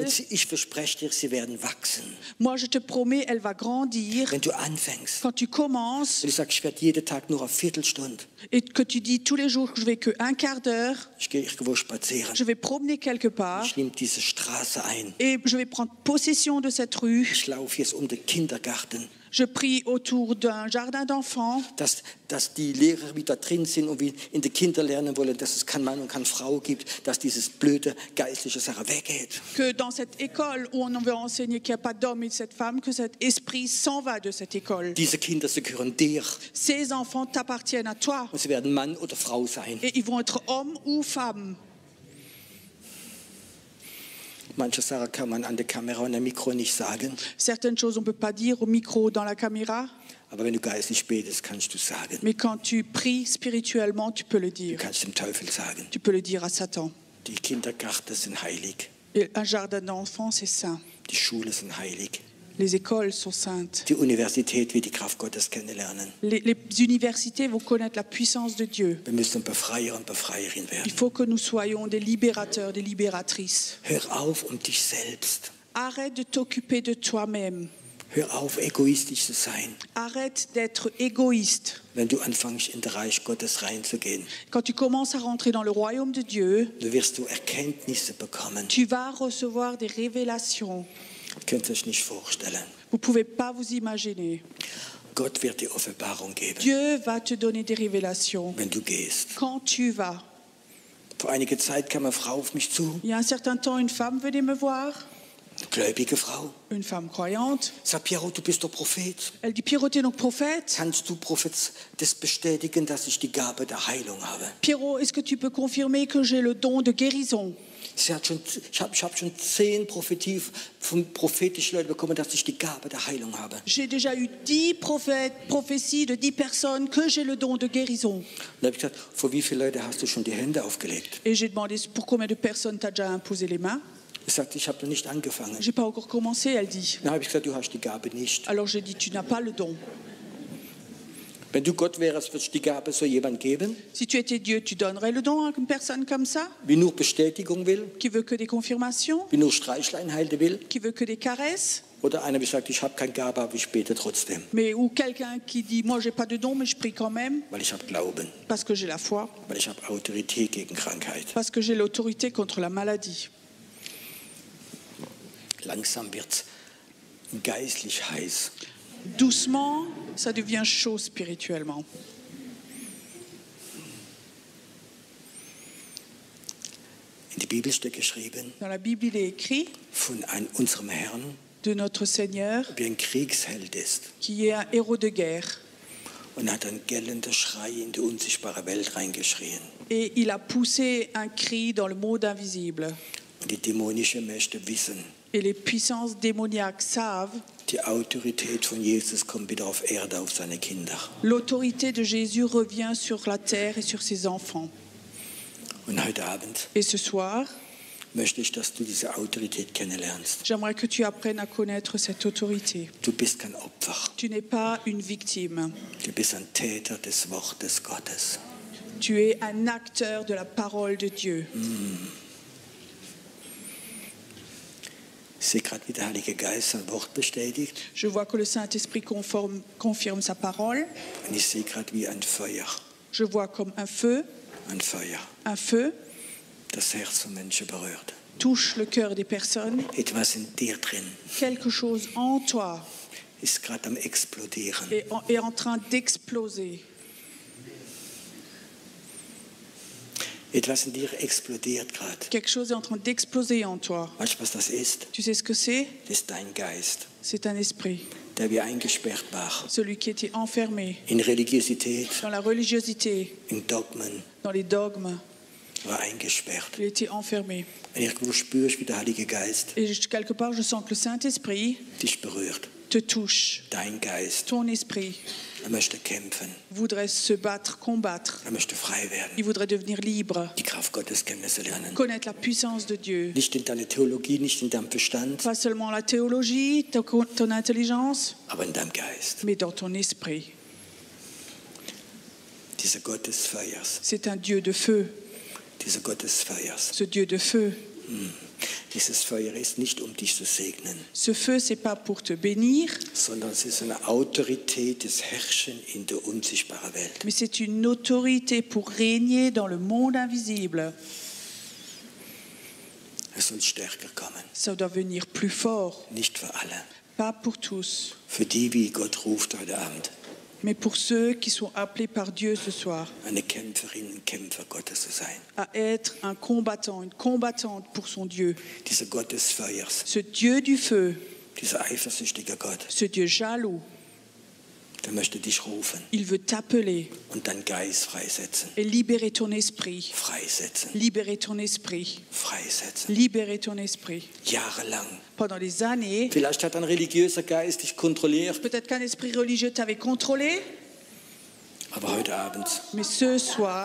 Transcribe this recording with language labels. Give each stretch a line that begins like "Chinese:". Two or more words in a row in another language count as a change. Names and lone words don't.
German: Und ich verspreche dir, sie werden wachsen.
French: Moi, je te promets, elle va grandir.
German: Wenn du anfängst,
French: Quand tu commences
German: und ich sage, ich werde jeden Tag nur eine Viertelstunde,
French: et que tu dis tous les jours que je vais que un quart d'heure,
German: ich gehe irgendwo spazieren,
French: je vais promener quelque part
German: ich nehme diese Straße ein,
French: et je vais prendre possession de cette rue.
German: ich laufe jetzt um den Kindergarten,
French: Je prie autour d'un jardin d'enfants,
German: dass die Lehrer wieder drin sind und wie in den Kindern lernen wollen, dass es kein Mann und keine Frau gibt, dass dieses blöde geistliche Sache weggeht.
French: que dans cette école où on veut enseigner qu'il n'y a pas d'homme et de cette femme, que cet esprit s'en va de cette école.
German: Diese Kinder, sie gehören dir
French: Ces enfants t'appartiennent à toi
German: und sie werden Mann oder Frau sein.
French: et ils vont être hommes ou femmes.
German: Manche Sachen kann man an der Kamera und am Mikro nicht sagen,
French: Certaines choses on ne peut pas dire au micro, dans la caméra,
German: aber wenn du geistlich betest, kannst du sagen.
French: mais quand tu pries spirituellement, tu peux le
German: Du
French: dire.
German: kannst dem Teufel sagen.
French: Tu peux le dire à Satan.
German: Die Kindergärten sind heilig,
French: Et un jardin d'enfants, c'est saint.
German: die Schulen sind heilig,
French: Les écoles sont saintes.
German: die Universität wird die Kraft Gottes kennenlernen.
French: Les universités vont connaître la puissance de Dieu.
German: Wir müssen Befreier und Befreierin
French: Il
German: werden.
French: faut que nous soyons des libérateurs, des libératrices.
German: Hör auf, dich selbst.
French: Arrête de t'occuper de toi-même.
German: Hör auf, egoistisch zu sein,
French: Arrête d'être égoïste.
German: wenn du anfängst, in das Reich Gottes reinzugehen.
French: Quand tu commences à rentrer dans le royaume de Dieu,
German: Du wirst Erkenntnisse bekommen.
French: tu vas recevoir des révélations.
German: Ihr könnt euch nicht vorstellen.
French: Vous ne pouvez pas vous imaginer.
German: Gott wird dir Offenbarung geben,
French: Dieu va te donner des révélations
German: wenn du gehst.
French: quand tu vas.
German: Vor einiger Zeit kam eine Frau auf mich zu,
French: Il y a un certain temps, une femme venait me voir,
German: eine gläubige Frau.
French: une femme croyante.
German: Sagt, Piero, du bist doch Prophet.
French: Elle dit, Pierrot, t'es donc prophète?
German: Kannst du das bestätigen, dass ich die Gabe der Heilung habe?
French: Pierrot, est-ce que tu peux confirmer que j'ai le don de guérison?
German: Ich habe schon 10 prophetische Leute bekommen, dass ich die Gabe der Heilung habe.
French: J'ai déjà eu 10 prophéties de 10 personnes que j'ai le don de guérison.
German: Und da habe ich gesagt, vor wie viele Leute hast du schon die Hände aufgelegt?
French: Et j'ai demandé pour combien de personnes t'as déjà imposé les mains.
German: Ich sagte, ich habe noch nicht angefangen.
French: J'ai pas encore commencé, elle dit.
German: Dann habe ich gesagt, du hast die Gabe nicht.
French: Alors j'ai dit, tu n'as pas le don.
German: Wenn du Gott wärst, würdest du die Gabe so jemand geben,
French: Si tu étais Dieu, tu donnerais le don à une personne comme ça,
German: wie nur Bestätigung will,
French: qui veut que des confirmations,
German: wie nur Streichlein halten will?
French: qui veut que des caresses,
German: Oder einer, wie sagt, ich habe keine Gabe, aber ich bete trotzdem,
French: mais ou quelqu'un qui dit, moi j'ai pas de don, mais je prie quand même
German: weil ich habe Glauben,
French: parce que j'ai la foi,
German: weil ich habe Autorität gegen Krankheit.
French: parce que j'ai l'autorité contre la maladie.
German: Langsam wird es geistlich heiß.
French: Doucement, ça devient chaud spirituellement.
German: In der Bibel steht geschrieben,
French: Dans la Bible, il est écrit
German: von unserem Herrn,
French: de notre Seigneur
German: wie ein Kriegsheld ist.
French: qui est un héros de guerre.
German: Und hat einen gellenden Schrei in die unsichtbare Welt reingeschrien.
French: Et il a poussé un cri dans le monde invisible.
German: Und die dämonischen Mächte wissen,
French: Et les puissances démoniaques savent,
German: die Autorität von Jesus kommt wieder auf Erde, auf seine Kinder.
French: l'autorité de Jésus revient sur la terre et sur ses enfants.
German: Und heute Abend
French: Et ce soir,
German: möchte ich, dass du diese Autorität kennenlernst.
French: j'aimerais que tu apprennes à connaître cette autorité.
German: Du bist kein Opfer.
French: Tu n'es pas une victime.
German: Du bist ein Täter des Wortes Gottes.
French: Tu es un acteur de la parole de Dieu.
German: Ich sehe gerade, wie der Heilige Geist sein Wort bestätigt.
French: Je vois que le Saint-Esprit confirme sa parole.
German: Und ich sehe gerade wie ein Feuer.
French: Je vois comme
German: Ein Feuer,
French: un feu
German: das Herz von Menschen berührt.
French: touche le cœur des personnes.
German: Etwas in dir drin
French: Quelque chose en toi
German: ist gerade am Explodieren.
French: est en train d'exploser.
German: Etwas in dir explodiert gerade.
French: Quelque chose est en train d'exploser en toi.
German: Weißt du, was das ist?
French: Tu sais ce que c'est?
German: Das ist dein Geist,
French: C'est un esprit.
German: der wie eingesperrt war.
French: Celui qui était enfermé
German: In Religiosität,
French: dans la religiosité,
German: in Dogmen,
French: dans les dogmes.
German: war eingesperrt.
French: Il était enfermé.
German: Und irgendwo spürst du, wie der Heilige Geist
French: Et quelque part, je sens que le Saint-Esprit
German: dich berührt.
French: te touche.
German: Dein Geist,
French: Ton esprit
German: möchte kämpfen.
French: voudrait se battre, combattre.
German: Möchte frei
French: Il
German: werden.
French: voudrait devenir libre,
German: Die Kraft Gottes kennenzulernen.
French: connaître la puissance de Dieu.
German: Nicht in deiner Theologie, nicht in deinem Verstand,
French: Pas seulement la théologie, ton intelligence,
German: aber in deinem Geist.
French: mais dans ton esprit.
German: Dieser Gott des Feuers.
French: C'est un Dieu de feu,
German: Dieser Gott des Feuers.
French: ce Dieu de feu.
German: Dieses Feuer ist nicht, um dich zu segnen,
French: Ce feu, c'est pas pour te bénir,
German: sondern es ist eine Autorität des Herrschen in der unsichtbaren Welt.
French: mais c'est une autorité pour régner dans le monde invisible.
German: Es soll stärker kommen.
French: Ça doit venir plus fort,
German: Nicht für alle.
French: pas pour tous,
German: Für die, wie Gott ruft heute Abend,
French: mais pour ceux qui sont appelés par Dieu ce soir
German: eine Kämpferin, ein Kämpfer Gottes zu sein.
French: à être un combattant, une combattante pour son Dieu.
German: Dieser Gott des Feuers,
French: Ce Dieu du feu,
German: dieser eifersüchtige Gott,
French: ce Dieu jaloux,
German: der möchte dich rufen
French: il veut t'appeler
German: und deinen Geist freisetzen.
French: et libérer ton esprit.
German: Freisetzen.
French: Libérer ton esprit.
German: Freisetzen.
French: Libérer ton esprit.
German: Jahrelang.
French: Pendant des années,
German: Vielleicht hat ein religiöser Geist dich kontrolliert,
French: peut-être qu'un esprit religieux t'avait contrôlé,
German: aber heute Abend
French: mais ce soir,